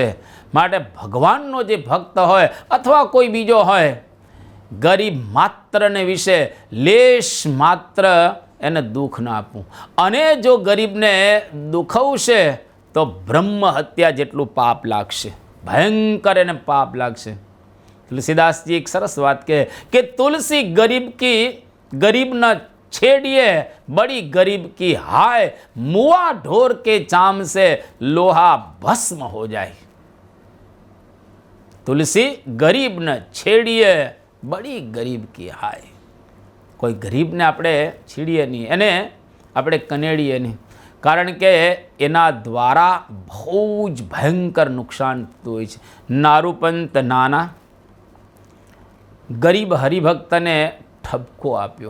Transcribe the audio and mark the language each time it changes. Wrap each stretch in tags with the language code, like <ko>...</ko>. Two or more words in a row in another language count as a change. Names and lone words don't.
<gu>માટે ભગવાનનો જે ભક્ત હોય અથવા કોઈ બીજો હોય, ગરીબ માત્રને વિશે લેશ માત્ર એને દુઃખ ના આપવું. અને જો ગરીબને દુખવશે તો બ્રહ્મ હત્યા જેટલું પાપ લાગશે, ભયંકર એને પાપ લાગશે. તુલસીદાસજી એક સરસ વાત કહે કે તુલસી</gu> <hi>गरीब न छेड़िए बड़ी गरीब की हाय, मुआ ढोर के चाम से लोहा भस्म हो जाए. तुलसी गरीब न छेड़िए बड़ी गरीब की हाय.</hi> <gu>કોઈ ગરીબને આપણે છીડીએ નહીં, એને આપણે કનેડીએ નહીં, કારણ કે એના દ્વારા બહુ જ ભયંકર નુકસાન થતું હોય છે. નારૂપંત નાના ગરીબ હરિભક્તને ઠપકો આપ્યો.</gu>